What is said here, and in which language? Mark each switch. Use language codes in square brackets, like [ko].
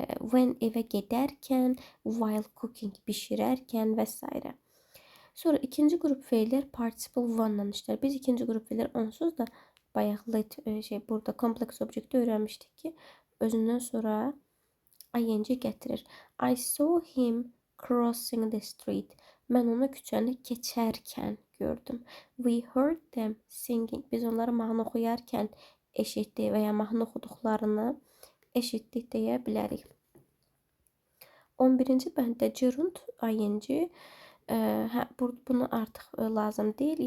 [az] When evə gedərkən, while cooking bişirərkən və s. Sonra ikinci qrup feillər participle one-dan işlər. Biz ikinci qrup feillər onsuz da bayaq let burada complex objectdə öyrənmişdik ki, özündən sonra ING gətirir. [en] I saw him crossing the street. [az] Mən onu küçəni keçərkən gördüm. [en] We heard them singing. [az] Biz onları mahnı oxuyarkən eşitdik və ya mahnı oxuduqlarını eşitdik deyə bilərik. 11-ci bənddə gerund ing hə, bunu artıq lazım deyil.